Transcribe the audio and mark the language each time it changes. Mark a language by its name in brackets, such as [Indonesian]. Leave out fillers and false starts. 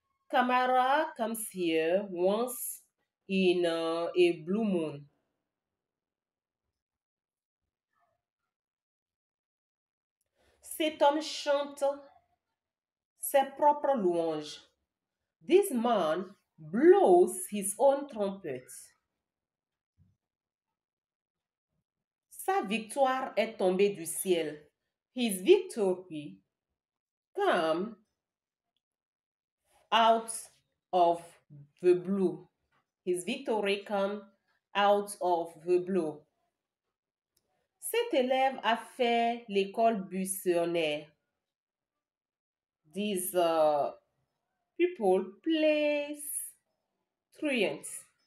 [English] Camara comes here once in a blue moon. [French] Cet homme chante ses propres louanges. [English] This man blows his own trumpet. [French] Sa victoire est tombée du ciel. [English] His victory come out of the blue. His victory come out of the blue. [French] Cet élève a fait l'école buissonnière. [English] These people plays truants.